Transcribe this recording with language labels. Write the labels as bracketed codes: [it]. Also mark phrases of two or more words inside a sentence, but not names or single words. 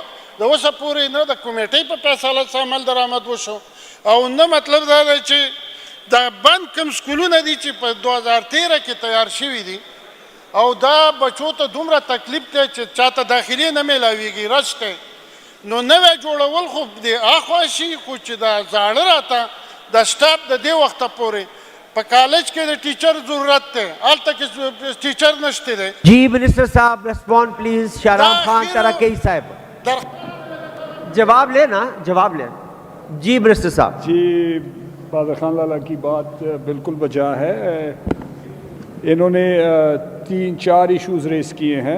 [ps] د اوسه پورې نه د کمیټۍ په فیصله څه عمل درآمد وشو او نه مطلب دا دی چې دا بند کوم سکولونه دي چې په 2013 کې تیار شوي دي او دا بچو ته دومره تکلیف دی چې چاته داخلي نه میلاویږي, رش دی, نو نوی جوړول خو د اخوا شي, خو چې دا زاړه راته د سټاف د دې وخته پورې په کالج کې د ټیچر ضرورت دی, هلته کې ټیچر نشته دی. [ur] جی منسٹر صاحب [en] respond please. [ur] شاہرام خان ترکی صاحب جواب لیں نا, جواب لیں. جی منسٹر صاحب. جی بہادر خان لالا کی بات بالکل بجا ہے. انہوں نے 3-4 ایشوز ریز کیے ہیں.